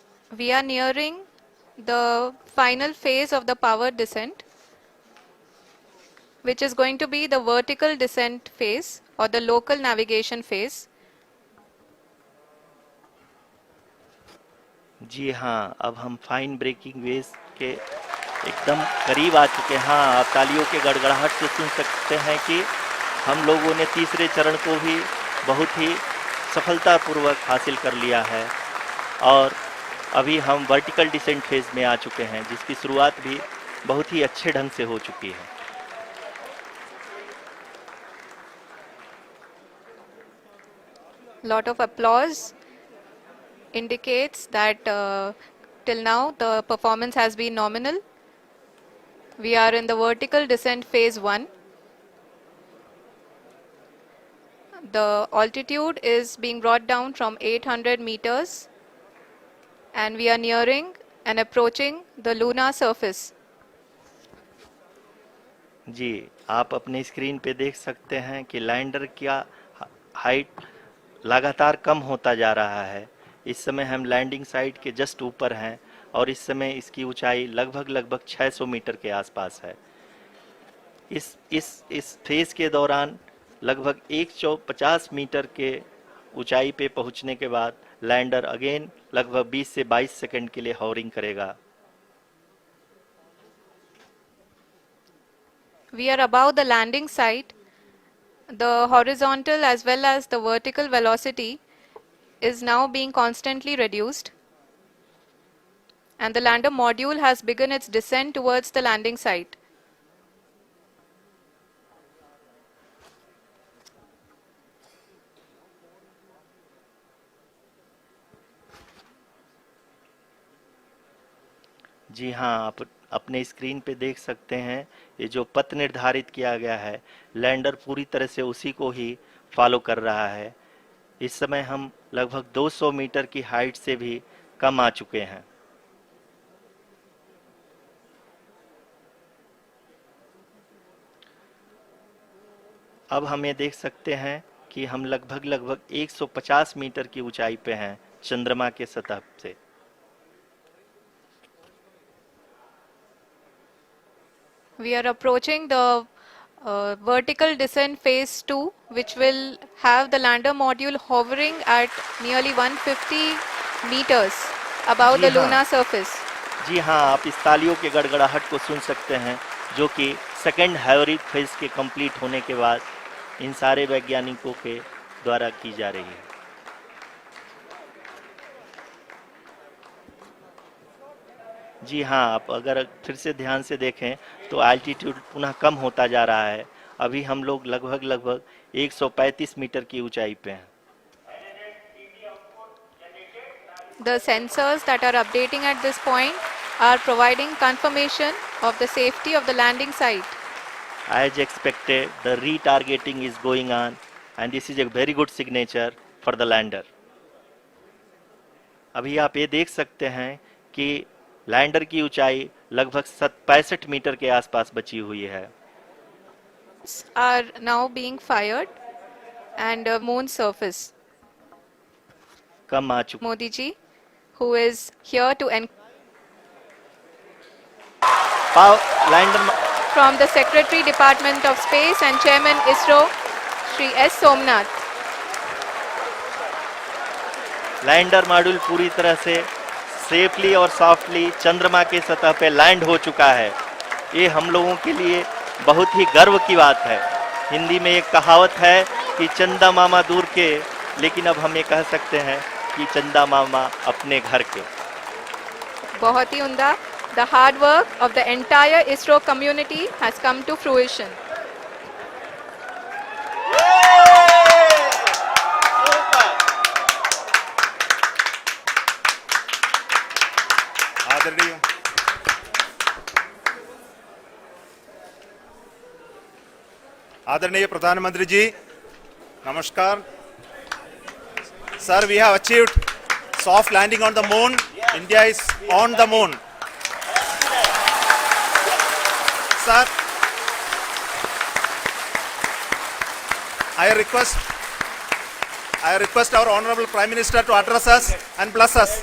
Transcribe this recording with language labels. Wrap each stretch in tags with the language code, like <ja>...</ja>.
<en>We are nearing the final phase of the power descent, which is going to be the vertical descent phase or the local navigation phase.</en> <hi>जी हाँ, अब हम fine breaking waves के एकदम करीब आ चुके हैं। हाँ, आप तालियों के गड़गड़ाहट से सुन सकते हैं कि हम लोगों ने तीसरे चरण को भी बहुत ही सफलतापूर्वक हासिल कर लिया है और अभी हम वर्टिकल डिसेंट फेज में आ चुके हैं, जिसकी शुरुआत भी बहुत ही अच्छे ढंग से हो चुकी है।</hi> <en>Lot of applause indicates that till now the performance has been nominal. We are in the vertical descent phase 1. The altitude is being brought down from 800 meters and we are nearing and approaching the lunar surface.</en> <hi>जी, आप अपने screen पे देख सकते हैं कि lander का height लगातार कम होता जा रहा है। इस समय हम लैंडिंग साइट के जस्ट ऊपर हैं और इस समय इसकी ऊंचाई लगभग 600 मीटर के आसपास है। इस फेज के दौरान लगभग 150 मीटर के ऊंचाई पे पहुंचने के बाद लैंडर अगेन लगभग 20 से 22 सेकंड के लिए हॉवरिंग करेगा।</hi> <en>We are above the landing site. The horizontal as well as the vertical velocity is now being constantly reduced. And the lander module has begun its descent towards the landing site.</en> <hi>जी हाँ, आप अपने screen पे देख सकते हैं ये जो पथ निर्धारित किया गया है, लैंडर पूरी तरह से उसी को ही फॉलो कर रहा है। इस समय हम लगभग 200 मीटर की हाइट से भी कम आ चुके हैं। अब हम ये देख सकते हैं कि हम लगभग 150 मीटर की ऊंचाई पे हैं चंद्रमा के सतह से।</hi> <en>We are approaching the vertical descent phase 2, which will have the lander module hovering at nearly 150 meters above</en> <hi>ji</hi> <en>the</en> <hi>हाँ।</hi> <en>lunar surface.</en> <hi>जी हाँ, आप इस तालियों के गड़गड़ाहट को सुन सकते हैं, जो कि सेकेंड हैवरिक फेज के कंप्लीट होने के बाद इन सारे वैज्ञानिकों के द्वारा की जा रही है। जी हाँ, आप अगर फिर से ध्यान से देखें तो एल्टीट्यूड पुनः कम होता जा रहा है। अभी हम लोग लगभग 135 मीटर की ऊंचाई पे हैं।</hi> <en>The sensors that are updating at this point are providing confirmation of the safety of the landing site. As expected, the retargeting is going on and this is a very good signature for the lander.</en> <hi>अभी आप ये देख सकते हैं कि lander की ऊंचाई लगभग 65 मीटर के आसपास बची हुई है।</hi> <en>Are now being fired and moon surface.</en> <hi>कम आ चुका।</hi> <en>Modi ji, who is here to</en> <hi>lander</hi> <en>from the Secretary Department of Space and Chairman ISRO, Shri S. Somnath.</en> <hi>Lander module पूरी तरह से सेफली और सॉफ्टली चंद्रमा के सतह पे लैंड हो चुका है। ये हम लोगों के लिए बहुत ही गर्व की बात है। हिंदी में एक कहावत है कि चंदा मामा दूर के, लेकिन अब हम ये कह सकते हैं कि चंदा मामा अपने घर के। बहुत ही उम्दा.</hi> <en>The hard work of the entire ISRO community has come to fruition.</en> <hi>आदरणीय प्रधानमंत्री जी, नमस्कार.</hi> <en>Sir, we have achieved soft landing on the moon. India is on the moon. Sir, I request our Honorable Prime Minister to address us and bless us.</en>